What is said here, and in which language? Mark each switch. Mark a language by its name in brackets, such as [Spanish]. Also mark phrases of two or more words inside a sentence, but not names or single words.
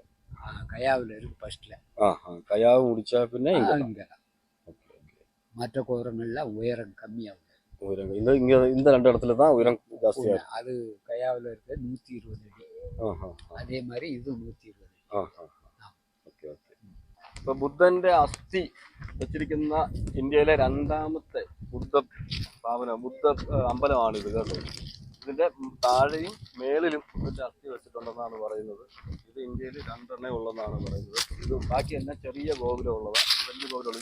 [Tamil] கயாவில் இருக்கு ஃபர்ஸ்ட்ல. கயாவை முடிச்சா பின்ன இங்கே மற்ற கோபுரங்கள்லாம் உயரம் கம்மியாகும். உயரம் இங்கே இந்த 2 இடத்துல தான் உயரம் ஜாஸ்தியாக இருக்கு. அது கயாவில் இருக்க 120 அடி. அதே மாதிரி இது 120 அடி. [Malayalam] ഓക്കെ ഓക്കെ. ഇപ്പൊ ബുദ്ധന്റെ അസ്ഥി വെച്ചിരിക്കുന്ന ഇന്ത്യയിലെ 2ാമത്തെ ബുദ്ധ അമ്പലമാണ് ഇത് കേട്ടോ. ഇതിന്റെ താഴെയും മേളിലും ഇതിന്റെ അസ്ഥി വെച്ചിട്ടുണ്ടെന്നാണ് പറയുന്നത്. ഇത് ഇന്ത്യയിൽ 2 ഉള്ളതെന്നാണ് പറയുന്നത്. ഇത് ബാക്കി തന്നെ ചെറിയ ഗോപുരം ഉള്ളതാണ്, വലിയ ഗോപുരം.